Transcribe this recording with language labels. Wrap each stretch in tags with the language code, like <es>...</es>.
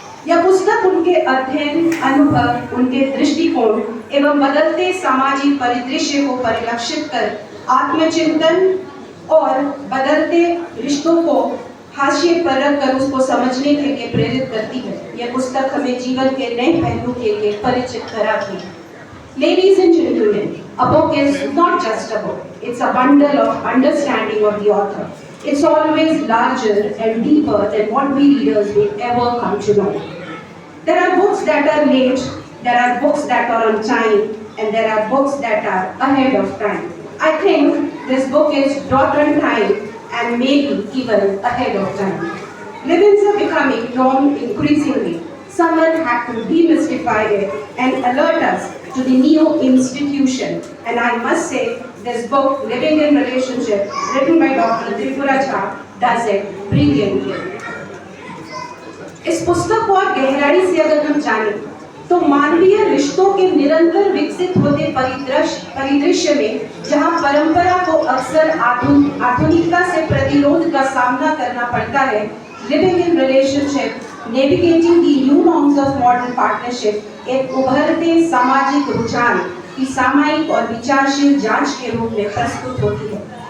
<hi>यह पुस्तक उनके अध्ययन, अनुभव, उनके दृष्टिकोण एवं बदलते सामाजिक परिदृश्य को परिलक्षित कर आत्मचिंतन और बदलते रिश्तों को हाशिए पर रखकर उसको समझने के लिए प्रेरित करती है। यह पुस्तक हमें जीवन के नए पहलू के लिए परिचित कराती है।</hi> <en>Ladies and gentlemen, a book is not just a book. It's a bundle of understanding of the author. It's always larger and deeper than what we readers will ever come to know. There are books that are late, there are books that are on time, and there are books that are ahead of time. I think this book is brought on time and maybe even ahead of time. Livings are becoming norm increasingly. Someone had to demystify it and alert us to the new institution. And I must say, this book, Living in Relationship, written by Dr. Tripura Jha, does it brilliantly.</en> <hi>इस पुस्तक को और गहराई से अगर हम जानें तो मानवीय रिश्तों के निरंतर विकसित होते परिदृश्य में जहां परंपरा को अक्सर आधुनिकता से प्रतिरोध का सामना करना पड़ता है, living in relationship navigating the new norms of modern partnership एक उभरते सामाजिक रुझान की सामयिक और विचारशील जांच के रूप में प्रस्तुत होती है।</hi>